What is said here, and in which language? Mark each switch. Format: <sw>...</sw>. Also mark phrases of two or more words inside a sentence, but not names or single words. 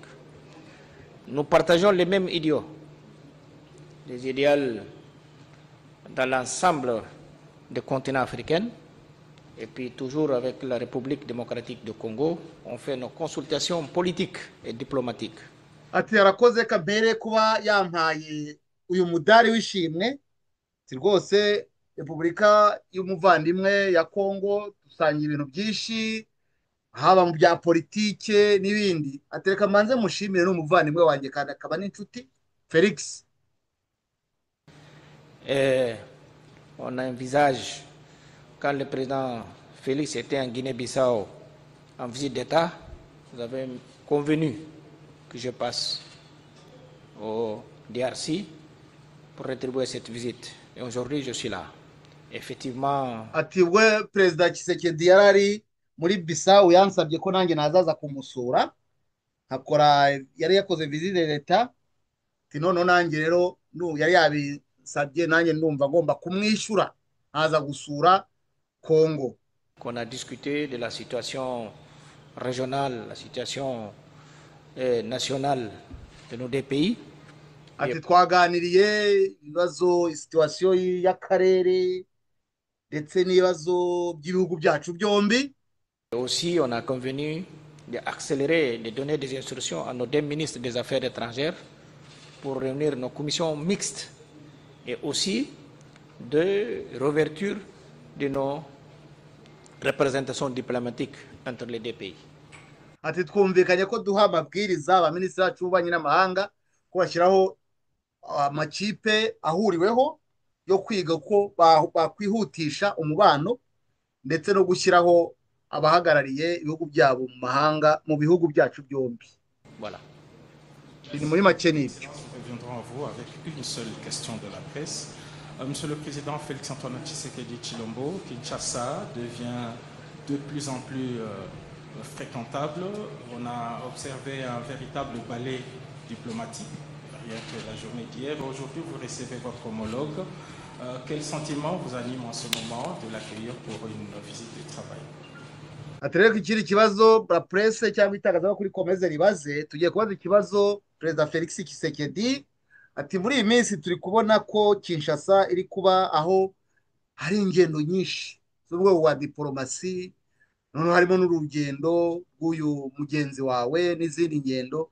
<fr>Nous partageons les mêmes idéaux, les idéaux dans l'ensemble des continents africains, et puis toujours avec la République démocratique du Congo, on fait nos consultations politiques et diplomatiques.</fr> <rw>Ati arakoze kabere kuba yampaye uyu mudari w'ishimwe rwose Repubulika y'umuvandimwe ya Congo dusangiye ibintu byinshi haba mu bya politike n'ibindi. Atereka manze mushimire n'umuvandimwe wanjye kandi akaba n'inshuti Félix.</rw> <fr>On envisage, quand le président Félix était en Guinée-Bissau en visite d'État, nous avons convenu que je passe au DRC pour rétribuer cette visite. Et aujourd'hui, je suis là. Effectivement.</fr> <rw>Ati we Perezida Tshisekedi yarari muri Bissau yansabye ko nanjye nazaza kumusura hakora yari yakoze</rw> <fr>visite d'État</fr> <rw>ati none nanjye rero yari yabisabye nanjye ndumva ngomba kumwishyura aza gusura Congo.</rw> <fr>On a discuté de la situation régionale, la situation nationale de nos deux pays.</fr> <rw>Ati twaganiriye ibibazo situation y'akarere ndetse n'ibibazo by'ibihugu byacu byombi.</rw> <fr>Aussi, on a convenu d'accélérer, de donner des instructions à nos deux ministres des Affaires étrangères pour réunir nos commissions mixtes et aussi de réouverture de nos représentations diplomatiques entre les deux pays.</fr> <rw>ati twumvikanye ko duha amabwiriza abaminisitiri bacu b'ububanyi n'amahanga ko bashyiraho amakipe ahuriweho yo kwiga ko bakwihutisha umubano ndetse no gushyiraho abahagarariye ibihugu byabo mu mahanga mu bihugu byacu byombi.</rw> <fr>Voilà.</fr> <rw>Ni muri make ni ibyo.</rw> <fr>Reviendrons à vous avec une seule question de la presse. Monsieur le Président Félix Antoine Tshisekedi Tshilombo, Kinshasa devient de plus en plus fréquentable. On a observé un véritable ballet diplomatique, rien que la journée d'hier. Aujourd'hui, vous recevez votre homologue. Quel sentiment vous anime en ce moment de l'accueillir pour une visite de travail?</fr> <rw>Atereka ikiri kibazo</rw> <fr>la presse</fr> <rw>cyangwa itangazamakuru rikomeze ribaze, tugiye kubaza ikibazo Perezida Felix Tshisekedi. Ati muri iyi minsi turi kubona ko Kinshasa iri kuba aho hari ingendo nyinshi z'ubwoko bwa diplomasi, noneho harimo n'urugendo rw'uyu mugenzi wawe n'izindi ngendo.</rw>